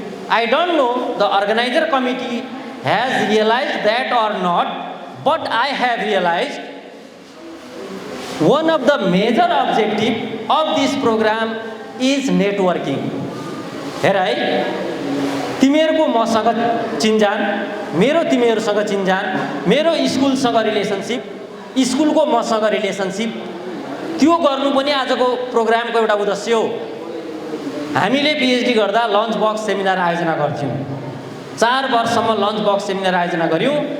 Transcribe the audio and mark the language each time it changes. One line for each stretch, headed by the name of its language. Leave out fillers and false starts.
English: I don't know the organizer committee has realized that or not, but I have realized one of the major objective of this program is networking.
Nepali: हेर है, तिमीहरूको मसँग चिनजान, मेरो तिमीहरूसँग चिनजान, मेरो स्कुलसँग relationship, स्कुलको मसँग रिलेसनसिप, त्यो गर्नु पनि आजको प्रोग्रामको एउटा उद्देश्य हो। हामीले पिएचडी गर्दा लन्च बक्स सेमिनार आयोजना गर्थ्यौँ। 4 वर्षसम्म लन्च बक्स सेमिनार आयोजना गऱ्यौँ।